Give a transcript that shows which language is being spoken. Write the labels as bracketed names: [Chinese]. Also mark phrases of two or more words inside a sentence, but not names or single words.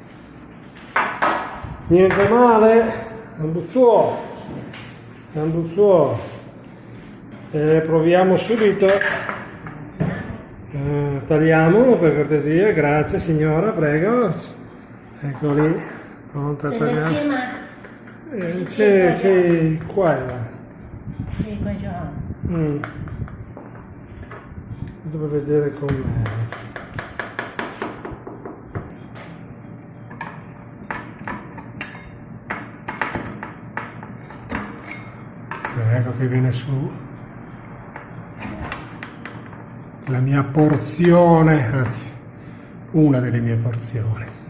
[Italian] Niente male, un buzzuo. Proviamo subito. Tagliamo per cortesia, grazie signora, prego. Ecco lì, pronta a [Chinese] 整个 [Italian] tagliare. [Chinese] 切吗？ [Italian] C'è qua e là. [Chinese] 切一块就好。 [Italian] Devo vedere com'è. Ecco che viene su la mia porzione, anzi una delle mie porzioni.